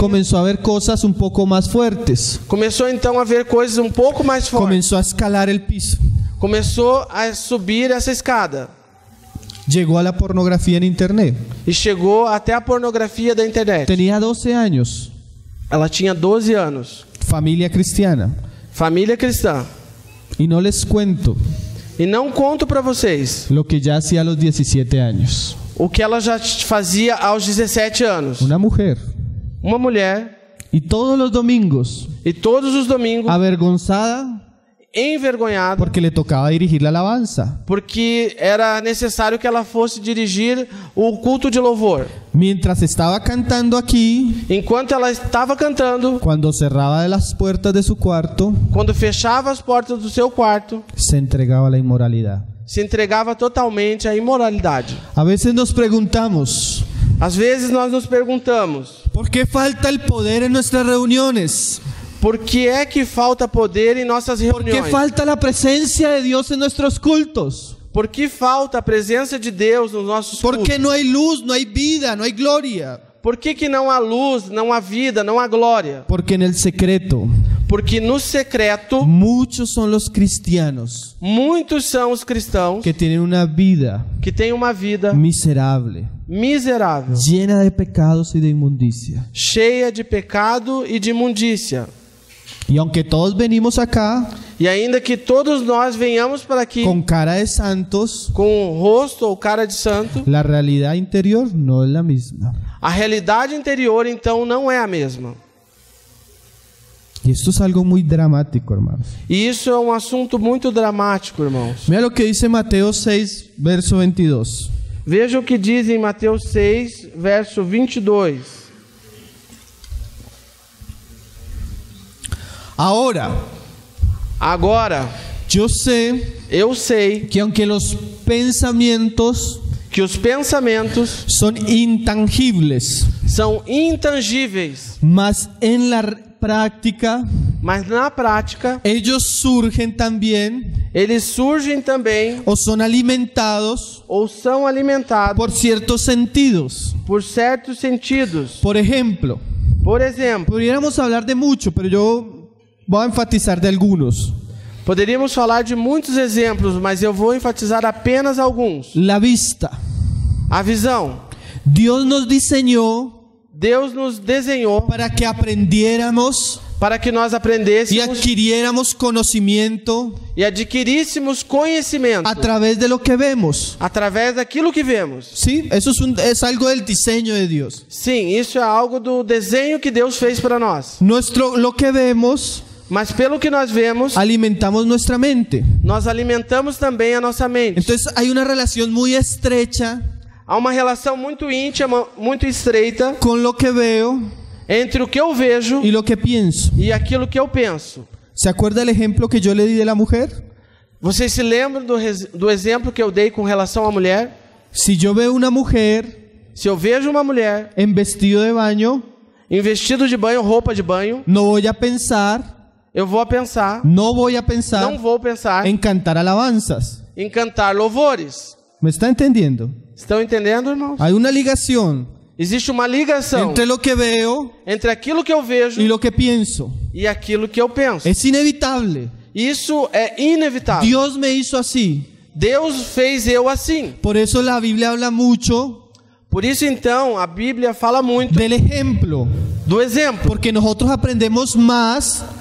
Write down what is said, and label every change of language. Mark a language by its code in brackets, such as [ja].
[es] comenzó a ver cosas un poco más fuertes, [pt] começou então a ver coisas um pouco mais fortes. [es] comenzó a escalar el piso, [pt] Começou a subir essa escada [es] llegó a la pornografía en internet. [pt] e chegou até a pornografia da internet. [es] Tenía 12 años, [pt] Ela tinha 12 anos, [es] familia cristiana, [pt] família cristã. [es] y no les cuento [pt] E não conto para vocês [es] lo que ya hacía a los 17 años. [pt] o que ela já fazia aos 17 anos. [es] Una mujer, [pt] Uma mulher, [es] y todos los domingos, [pt] e todos os domingos, [es] avergonzada, [pt] envergonhada, [es] porque le tocaba dirigir la alabanza. [pt] porque era necessário que ela fosse dirigir o culto de louvor. [es] Mientras estaba cantando aquí, [pt] Enquanto ela estava cantando, [es] cuando cerraba las puertas de su cuarto, [pt] quando fechava as portas do seu quarto, [es] se entregaba a la inmoralidad. [pt] se entregava totalmente à imoralidade. [es] A veces nos preguntamos, [pt] Às vezes nós nos perguntamos, [es] ¿por qué falta el poder en nuestras reuniones? [pt] por que é que falta poder em nossas [es] ¿Por qué [pt] reuniões? [es] falta la presencia de Dios en nuestros cultos? [pt] Por que falta a presença de Deus nos nossos [es] ¿Por [pt] cultos? [es] qué no hay luz, no hay vida, no hay gloria? [pt] Por que não há luz, não há vida, não há glória? [es] Porque en el secreto, [pt] Porque no secreto, [es] muchos son los cristianos [pt] muitos são os cristãos [es] que tienen una vida [pt] que têm uma vida [es] miserable, [pt] miserável, [es] llena de pecados y de inmundicia. [pt] cheia de pecado e de imundícia. [es] Y aunque todos venimos acá [pt] E ainda que todos nós venhamos para aqui [es] con cara de santos, [pt] com o rosto ou cara de santo, [es] la realidad interior no es la misma. [pt] a realidade interior então não é a mesma. [es] Y esto es algo muy dramático, hermanos. [pt] E isso é um assunto muito dramático, irmãos. [es] Mira lo que dice Mateo 6, verso 22. [pt] Veja o que diz em Mateus 6, verso 22. [es] Ahora, [pt] Agora, [es] yo sé [pt] eu sei [es] que aunque los pensamientos [pt] que os pensamentos [es] son intangibles, [pt] são intangíveis, [es] mas en la práctica [pt] mas na prática [es] ellos surgen también [pt] eles surgem também [es] o son alimentados [pt] ou são alimentados [es] por ciertos sentidos. [pt] por certos sentidos. [es] Por ejemplo, [pt] Por exemplo, [es] pudiéramos hablar de mucho, pero yo voy a enfatizar de algunos. [pt] poderíamos falar de muitos exemplos, mas eu vou enfatizar apenas alguns. [es] La vista. [pt] A visão. [es] Dios nos diseñó [pt] Deus nos desenhou [es] para que aprendiéramos [pt] para que nós [es] y [pt] aprendêssemos [es] adquiriéramos conocimiento [pt] e adquiríssemos conhecimento [es] a través de lo que vemos. [pt] através daquilo que vemos. [es] Sí, eso es algo del diseño de Dios. [pt] Sim, isso é algo do desenho que Deus fez para nós. [es] Lo que vemos, [pt] Mas pelo que nós vemos, [es] alimentamos nuestra mente. [pt] nós alimentamos também a nossa mente. [es] Entonces hay una relación muy estrecha [pt] Há uma relação muito íntima, muito estreita [es] con lo que veo [pt] entre o que eu vejo [es] y lo que pienso. [pt] e aquilo que eu penso. [es] ¿Se acuerda el ejemplo que yo le di de la mujer? [pt] Vocês se lembram do exemplo que eu dei com relação à mulher? [es] Si yo veo una mujer [pt] Se eu vejo uma mulher [es] en vestido de baño, [pt] em vestido de banho, roupa de banho, [es] no voy a pensar [pt] eu vou pensar, [es] no voy a [pt] não [es] pensar [pt] vou pensar [es] en cantar alabanzas. [pt] em cantar louvores. [es] ¿Me está entendiendo? [pt] Estão entendendo, irmãos? [es] Hay una ligación [pt] Existe uma ligação [es] entre lo que veo [pt] entre aquilo que eu vejo [es] y lo que pienso. [pt] e aquilo que eu penso. [es] Es inevitable. [pt] Isso é inevitável. [es] Dios me hizo así. [pt] Deus fez eu assim. [es] Por eso la Biblia habla mucho [pt] Por isso, então, a Bíblia fala muito [es] del ejemplo, [pt] do exemplo. [es] porque nosotros aprendemos más